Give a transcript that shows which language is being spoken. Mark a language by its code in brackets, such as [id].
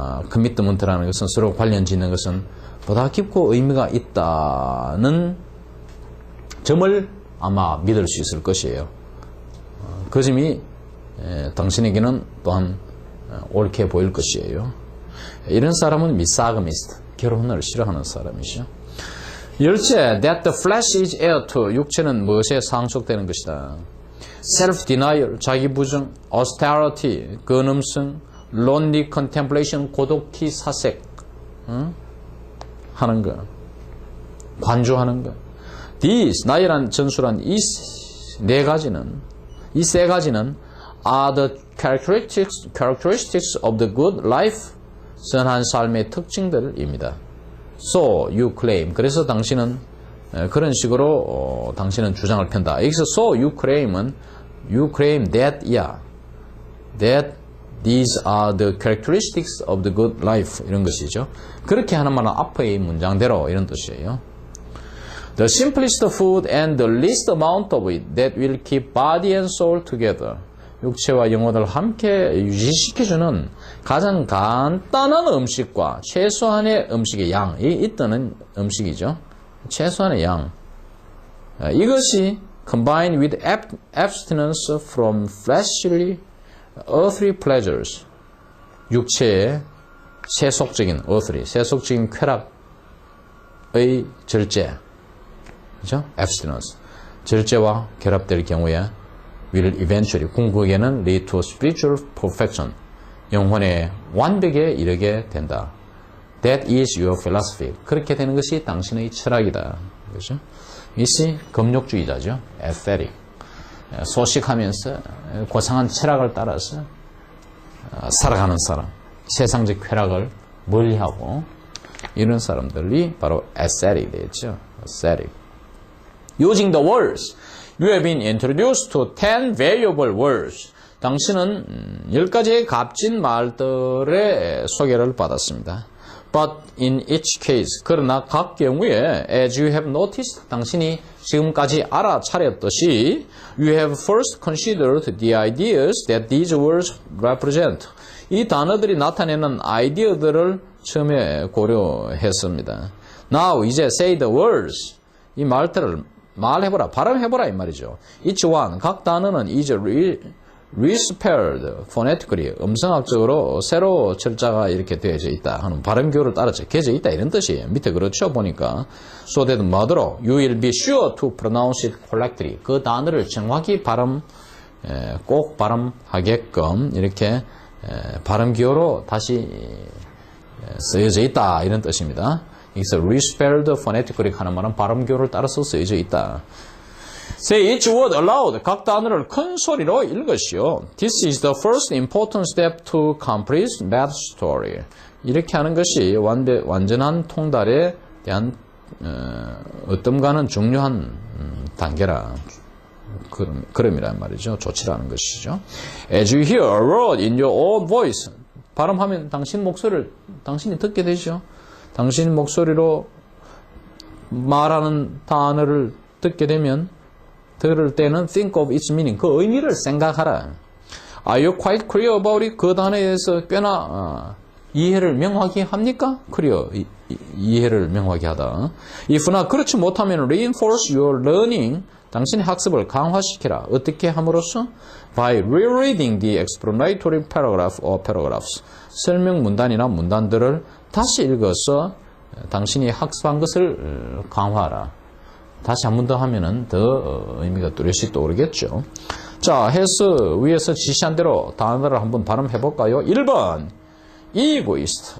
[ko] 커미트먼트라는 것은, 서로 관련 짓는 것은 보다 깊고 의미가 있다는 점을 아마 믿을 수 있을 것이에요. 그 점이 당신에게는 또한 옳게 보일 것이에요. 이런 사람은 미사그미스트, 결혼을 싫어하는 사람이죠. 열째, [en] that the flesh is heir to, [ko] 육체는 무엇에 상속되는 것이다. [en] self-denial, [ko] 자기 부정, austerity, 근엄성, [en] lonely contemplation, [ko] 고독히 사색, 하는 것, 관조하는 것. [en] These, [ko] 나이란 전술한 이 네 가지는, 이 세 가지는 [en] are the characteristics of the good life, [ko] 선한 삶의 특징들입니다. [en] So you claim, [ko] 그래서 당신은 그런 식으로 당신은 주장을 편다. 여기서 [en] so you claim that, that these are the characteristics of the good life, [ko] 이런 것이죠. 그렇게 하는 말은 앞의 문장대로 이런 뜻이에요. [en] The simplest food and the least amount of it that will keep body and soul together. [ko] 육체와 영혼을 함께 유지시켜주는 가장 간단한 음식과 최소한의 음식의 양이 있다는 음식이죠. 최소한의 양. 이것이 [en] combined with abstinence from fleshly, earthly pleasures. [ko] 육체의 세속적인 earthly, 세속적인 쾌락의 절제. 그죠? abstinence. 절제와 결합될 경우에 [en] will eventually, [ko] 궁극에는 [en] lead to spiritual perfection. [ko] 영혼의 완벽에 이르게 된다. [en] That is your philosophy. [ko] 그렇게 되는 것이 당신의 철학이다. 그죠? 이것이 금욕주의자죠. aesthetic. 소식하면서 고상한 철학을 따라서 살아가는 사람. 세상적 쾌락을 멀리하고 이런 사람들이 바로 aesthetic 되겠죠. [en] aesthetic. Using the words. You have been introduced to 10 valuable words. [ko] 당신은 10가지의 값진 말들의 소개를 받았습니다. [en] But in each case, [ko] 그러나 각 경우에, [en] as you have noticed, [ko] 당신이 지금까지 알아차렸듯이, [en] you have first considered the ideas that these words represent. [ko] 이 단어들이 나타내는 아이디어들을 처음에 고려했습니다. [en] Now, [ko] 이제 [en] say the words. [ko] 이 말들을 말해보라, 발음해보라 이 말이죠. [en] Each one, [ko] 각 단어는 [en] is respelled phonetically, [ko] 음성학적으로 새로 철자가 이렇게 되어져 있다 하는 발음교를 따라 적혀져 있다 이런 뜻이에요. 밑에 그렇죠 보니까. [en] So that [ko] 뭐더러 [en] you will be sure to pronounce it correctly. [ko] 그 단어를 정확히 꼭 발음하게끔 이렇게 발음교로 다시 쓰여져 있다 이런 뜻입니다. 여기서 respelled phonetically 하는 말은 발음교를 따라서 쓰여져 있다. [en] Say each word aloud. [ko] 각 단어를 큰 소리로 읽으시오. [en] This is the first important step to complete math story. [ko] 이렇게 하는 것이 완전한 통달에 대한 어떤가는 중요한 단계라. 그럼이란 말이죠. 조치라는 것이죠. [en] As you hear a word in your own voice. [ko] 발음하면 당신 목소리를 당신이 듣게 되죠. 당신 목소리로 말하는 단어를 듣게 되면 들을 때는 [en] think of its meaning. [ko] 그 의미를 생각하라. [en] Are you quite clear about it? [ko] 그 단어에 대해서 꽤나 이해를 명확히 합니까? clear, 이해를 명확히 하다. [en] If not, [ko] 그렇지 못하면 [en] reinforce your learning. [ko] 당신의 학습을 강화시키라. 어떻게 함으로써? [en] By rereading the explanatory paragraph or paragraphs. [ko] 설명 문단이나 문단들을 다시 읽어서 당신이 학습한 것을 강화하라. 다시 한 번 더 하면은 더 의미가 뚜렷이 떠오르겠죠. 자, 해서 위에서 지시한 대로 단어를 한번 발음해 볼까요? 1번, egoist.